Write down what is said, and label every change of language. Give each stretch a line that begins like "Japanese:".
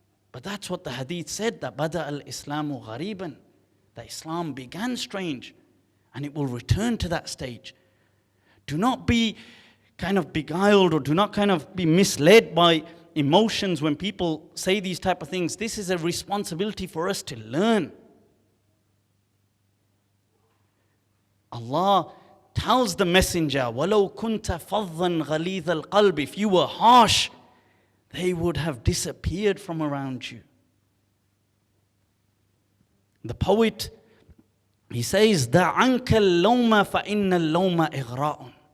English: But that's what the hadith said, that
Arabic: bada al-Islamu ghariban,
English: that Islam began strange, and it will return to that stage. Do not be kind of beguiled, or do not kind of be misled by emotions when people say these type of things. This is a responsibility for us to learn. Allah tells the messenger,
Arabic: وَلَوْ كُنْتَ فَضًّا غَلِيظَ الْقَلْبِ.
English: If you were harsh, they would have disappeared from around you. The poet, he says,
Arabic: دَعَنْكَ اللَّوْمَ فَإِنَّ اللَّوْمَ إِغْرَاءٌ.